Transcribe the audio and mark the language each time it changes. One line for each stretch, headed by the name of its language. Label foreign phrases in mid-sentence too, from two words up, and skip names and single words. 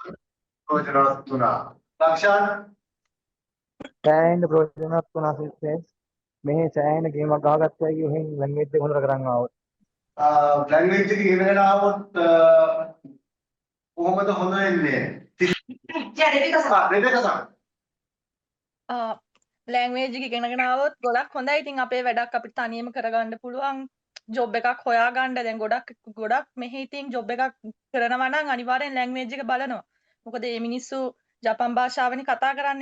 Sinhala: ලක්ෂාන් සෑහෙන ප්‍රයෝජනවත් වුණා සිස්ටර්ස් මෙහි සෑහෙන ගේමක් ගහගත්තා කිය එහෙන් ලැන්ග්වේජ් එක හොඳට කරන් ආවොත් ලැන්ග්වේජ් එක ඉගෙනගෙන ආවොත් කොහොමද හොඳ වෙන්නේ じゃあレベカさん。 රෙබෙකා සර් ලැන්ග්වේජ් එක ඉගෙනගෙන ආවොත් ගොඩක් හොඳයි. ඉතින් අපේ වැඩක් අපිට තනියම කරගන්න පුළුවන්. ජොබ් එකක් හොයාගන්න දැන් ගොඩක් මෙහි ඉතින් ජොබ් එකක් කරනවා නම් අනිවාර්යෙන් ලැන්ග්වේජ් එක බලනවා. මොකද මේ මිනිස්සු ජපන් භාෂාවෙන් කතා කරන්නේ.